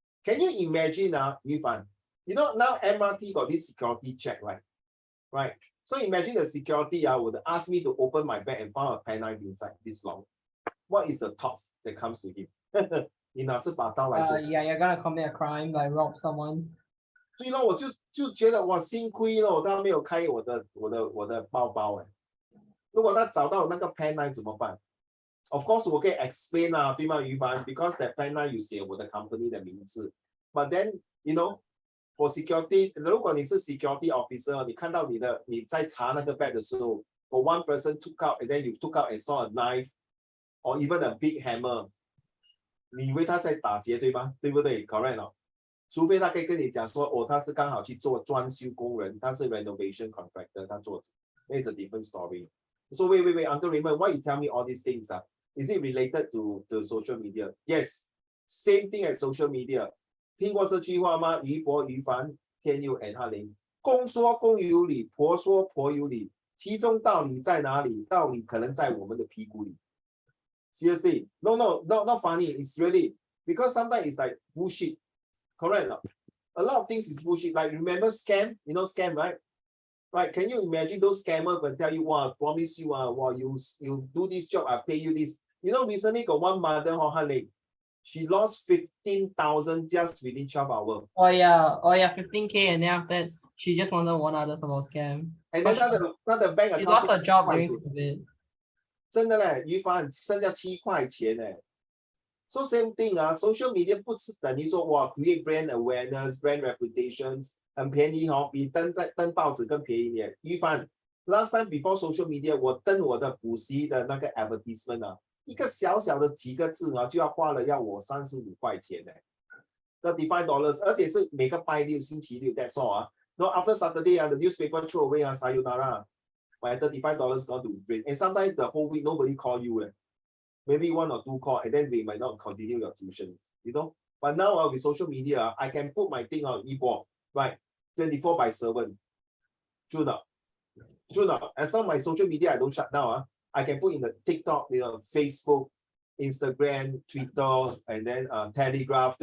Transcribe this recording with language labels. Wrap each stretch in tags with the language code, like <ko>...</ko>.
<en>Can you imagine Yifan? You know, now MRT got this security check, right? Right. So imagine the security would ask me to open my bag and found a pen knife inside this long. What is the thoughts that comes to him? Yeah, you're gonna commit a crime, like rob someone.</en> <zh>所以呢，我就觉得哇，幸亏了，我当然没有开我的包包如果他找到那个 pen knife 怎么办 ？</zh> <en>Of course</en> <zh>我可以 explain 对吗，于凡 ？</zh> <en>Because that pen knife</en> <zh>有写我的 company 的名字。</zh> <en>But then you know for security，</en> <zh>如果你是</zh> <en>security officer，</en> <zh>你看到你在查那个 bag 的时候</zh> <en>，for one person took out and then you took out and saw a knife or even a big hammer，</en> <zh>你以为他在打劫对吗？对不对 ？Correct 除非他可以跟你讲说，他是刚好去做装修工人，他是 renovation contractor， 他做，那是</zh> <en>a different story。 So wait, Uncle Raymond, why you tell me all these things? Is it related to social media? Yes, same thing as social media.</en> <zh>听过这句话吗？于伯、于凡、天佑 and 翰林，公说公有理，婆说婆有理，其中道理在哪里？道理可能在我们的屁股里。</zh> <en>Seriously, no, not funny. It's really because sometimes it's like bullshit. Correct? A lot of things is bullshit. Like remember scam? You know scam, right? Right? Can you imagine those scammers will tell you, "Wow, promise you, wow, you do this job, I pay you this." You know, recently got one mother, she lost 15,000 just within 12 hours. Oh yeah, 15K, and then after that, she just wanted one other about scam. And then But not the bank she account. lost her job</en> <zh>7块</zh> <en>during COVID.</en> <zh>真的嘞，于凡剩下7块钱嘞。</zh> <en>So same thing social media</en> <zh>不是等于说哇</zh> <en>create brand awareness, brand reputations</en> <zh>很便宜比登报纸更便宜点。于凡</zh> <en>last time before social media</en> <zh>我登我的补习的那个 advertisement 一个小小的几个字就要花了要我35块钱嘞，$35，而且是每个拜六星期六</zh> <en>that's all No after Saturday the newspaper throw away sayonara. My $35 gone to break. And sometimes the whole week nobody call you. Maybe 1 or 2 call, and then they might not continue your tuitions, you know. But now with social media, I can put my thing on e-book, right? 24/7. True not? True not? As long as my social media I don't shut down, I can put in the TikTok, Facebook, Instagram, Twitter, and then Telegraph.</en>